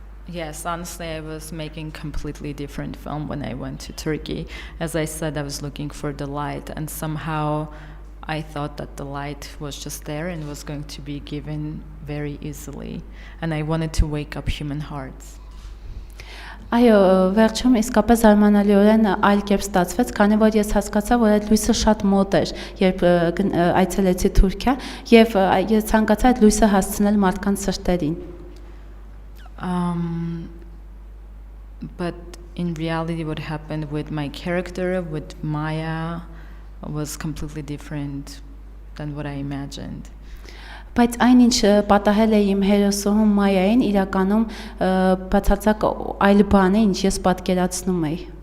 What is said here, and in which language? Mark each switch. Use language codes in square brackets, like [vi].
[en] Yes, honestly, I was making completely different film when I went to Turkey. As I said, I was looking for the light, and somehow I thought that the light was just there and was going to be given very easily. And I wanted to wake up human hearts. [hy] Այո, վերջում իսկապես զարմանալիորեն այլ կերպ ստացվեց, քանի որ ես հասկացա, որ այդ լույսը շատ մոտ էր, երբ այցելեցի Թուրքիա, եւ ես ցանկացա այդ լույսը հասցնել մարդկանց սրտերին։ [en] But in reality, what happened with my character, with Maya, was completely different than what I imagined. [hy] Բայց այն ինչ պատահել է իմ հերոսուհուն Մայային, իրականում բացարձակ այլ բան է, ինչ ես պատկերացնում էի։